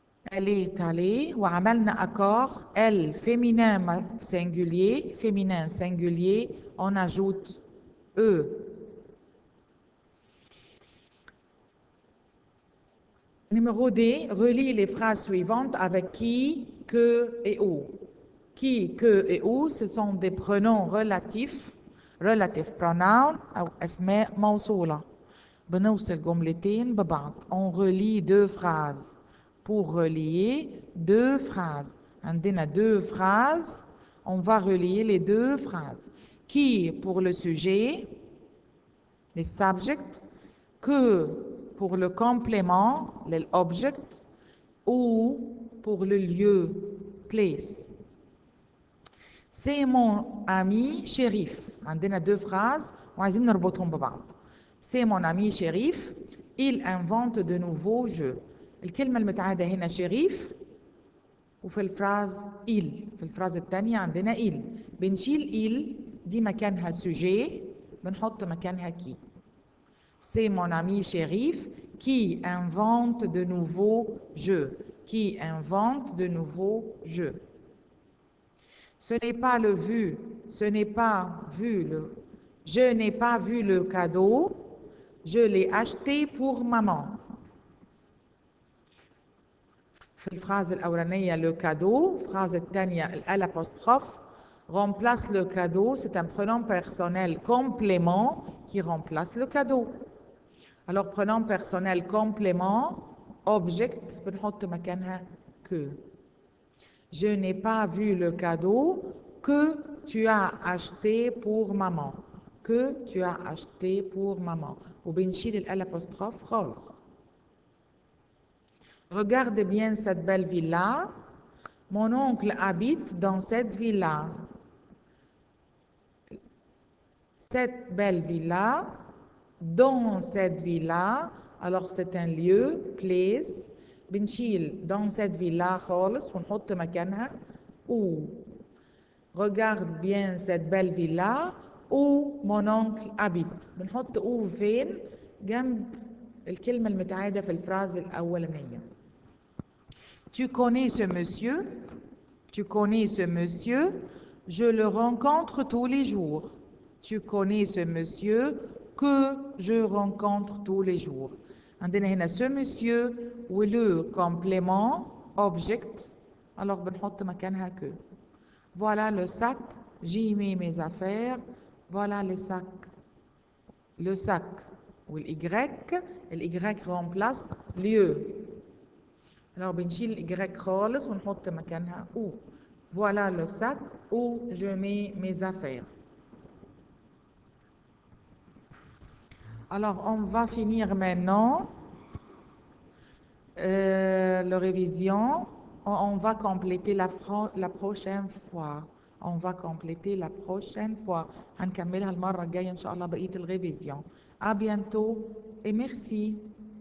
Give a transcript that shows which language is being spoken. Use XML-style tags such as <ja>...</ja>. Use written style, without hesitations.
<fr>Elle est allée</fr> <ar>وعملنا</ar> <fr>accord. Elle féminin singulier, on ajoute e. Numéro D, relie les phrases suivantes avec qui, que et où. Qui, que et où, ce sont des pronoms relatifs.</fr> <en>Relative pronoun</en> <ar>أو أسماء موصولة. بنوصل جملتين ببعض.</ar> <fr>On relie 2 phrases. Pour relier 2 phrases. عندنا 2 phrases. On va relier les 2 phrases. Qui pour le sujet, les subjects. Que pour le complément, l'object. Ou pour le lieu, place. C'est mon ami shérif.</fr> <ar>عندنا 2 phrases وعايزين نربطهم ببعض.</ar> <fr>C'est mon ami shérif. Il invente de nouveaux jeux.</fr> <ar>الكلمة المتعادة هنا شريف وفي الفراز il. في الفراز الثانية عندنا il. بنشيل il دي مكانها sujet بنحط مكانها qui.</ar> <fr>C'est mon ami shérif qui invente de nouveaux jeux. Qui invente de nouveaux jeux. Ce n'est pas le vu. Ce n'est pas vu le. Je n'ai pas vu le cadeau. Je l'ai acheté pour maman.</fr> <ar>في الفراز الأولانية</ar> <fr>le cadeau.</fr> <ar>الفراز الثانية</ar> <fr>l'apostrophe remplace le cadeau. C'est un pronom personnel complément qui remplace le cadeau. Alors pronom personnel complément object</fr> <ar>بنحط مكانها</ar> <fr>que. Je n'ai pas vu le cadeau que tu as acheté pour maman. Que tu as acheté pour maman.</fr> <ar>وبنشيل l'apostrophe خالص.</ar> <fr>Regardez bien cette belle villa. Mon oncle habite dans cette villa. Cette belle villa, dans cette villa, alors c'est un lieu, place.</fr> <ar>بنشيل</ar> <fr>dans cette villa</fr> <ar>خالص ونحط مكانها où.</ar> <fr>Regarde bien cette belle villa où mon oncle habite.</fr> <ar>بنحط où فين؟ جنب الكلمة المتعادة في الفراز الأولانية.</ar> <fr>Tu connais ce monsieur? Tu connais ce monsieur? Je le rencontre tous les jours. Tu connais ce monsieur que je rencontre tous les jours.</fr> <ar>عندنا هنا</ar> <fr>ce monsieur</fr> <ar>ولو complément object. Alors بنحط مكانها que.</ar> <fr>Voilà le sac. J'y mets mes affaires. Voilà le sac. Le sac. والY الY remplace lieu.</fr> <ar>Alors بنشيل الY خالص ونحط مكانها où.</ar> <fr>Voilà le sac où je mets mes affaires. Alors on va finir maintenant la révision. On va compléter la prochaine fois. On va compléter la prochaine fois.</fr> <ar>هنكملها المرة الجاية إن شاء الله بقية الريفيزيون.</ar> <fr>À bientôt et merci.</fr>